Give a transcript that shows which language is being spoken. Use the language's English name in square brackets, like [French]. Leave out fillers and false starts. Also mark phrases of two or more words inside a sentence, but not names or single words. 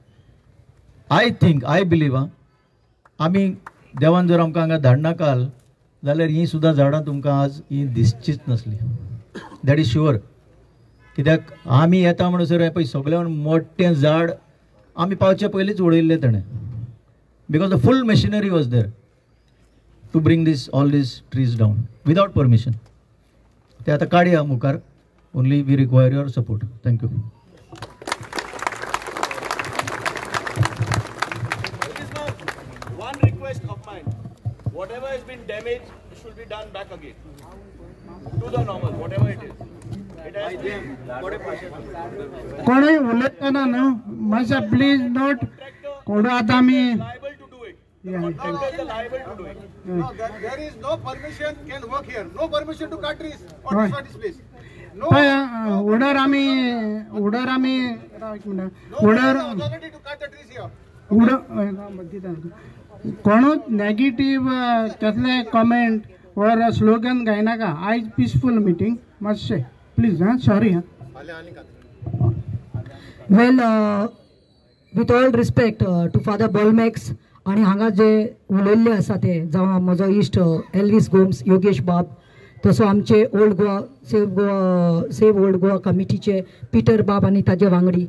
[English] I believe [Konkani] आमी देवान जर आमकां हांगा धाडना काल जाल्यार ही सुद्दां झाडां तुमकां आज ही दिसचीच नसली [English] that is sure [Konkani] कित्याक आमी येता म्हणसर पळय सगळ्यान मोठें झाड आमी पावचे पयलींच उडयल्लें ताणें, [English] because the full machinery was there to bring these all these trees down without permission. [Konkani] ते आतां काडया मुखार. [English] Only we require your support. थँक्यू. One request of mine, whatever has been damaged should be done back again to the normal, whatever it is. It has been. [Konkani] कोणी उलयतना न्हू मातशें [English] please note. [Konkani] कोण आतां आमी [English] Contractors are liable to do it. No, there is no permission can work here. No permission to cut trees or destroy this place. No. [Konkani] उडर आमी [English] No authority to cut the trees here. [Konkani] कोणूच नेगेटीव कसले कमेंट और स्लोगन घायनाका. आयज [English] peaceful meeting. [Konkani] मातशें [English] please. sorry. well with all respect to [Konkani] फादर बॉलमॅक्स आणि हांगा जे उलयल्ले आसा ते जावं म्हजो इश्ट एल्विस गोम्स, योगेश बाब, तसो आमचे ओल्ड गोवा सेव ओल्ड गोवा कमिटीचे पिटर बाब आनी ताजे वांगडी.